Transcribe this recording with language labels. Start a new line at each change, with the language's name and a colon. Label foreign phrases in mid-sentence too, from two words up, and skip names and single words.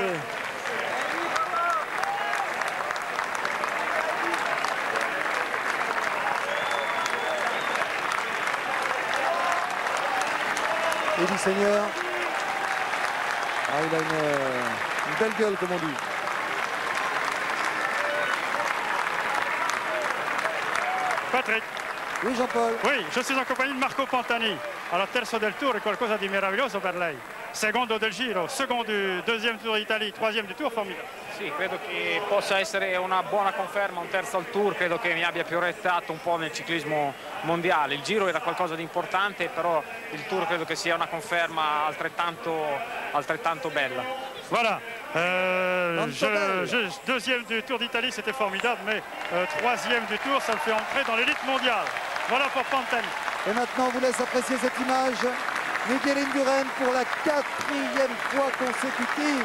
French: Ouais. Eddy Seigneur. Ah, il a une belle gueule, comme on dit. Patrick. Oui, Jean-Paul. Oui, je suis en compagnie de Marco Pantani.
Italian: alla terzo del Tour è qualcosa di meraviglioso per lei. Secondo del Giro, secondo
French: du deuxième Tour d'Italie, troisième du Tour,
Italian: formidabile. Sì, credo che possa essere una buona conferma, un terzo al Tour, credo che mi abbia più rettato un po' nel ciclismo mondiale. Il Giro era qualcosa di importante, però il Tour credo che sia una conferma altrettanto bella.
French: Voilà, deuxième du Tour d'Italie, c'était formidable, mais troisième du Tour, ça le fait entrer dans l'élite mondiale. Voilà pour Pantani. Et maintenant, on vous laisse apprécier cette image. Miguel Indurain pour la 4e fois consécutive.